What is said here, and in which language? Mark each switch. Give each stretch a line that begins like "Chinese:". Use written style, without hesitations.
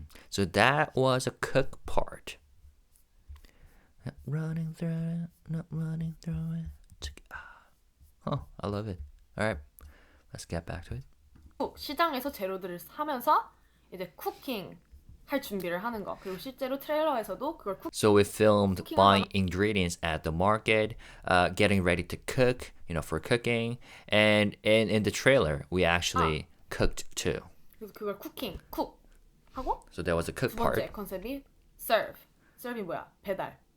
English: So that was a cook part. Not running through it, not running through it. Oh, I love it. All right, let's get back to it.
Korean: 시장에서 재료들을 사면서 이제 쿠킹 할 준비를 하는 거. 그리고 실제로 트레일러에서도 그걸
English: So we filmed cooking buying
Korean: 하나.
English: ingredients at the market, getting ready to cook, for cooking. And in the trailer, we actually cooked too.
Korean: 그래서 그걸 쿡 하고
English: So there was a cook
Korean: 두 번째
English: part.
Korean: 컨셉이 serve. serve이 뭐야? 배달.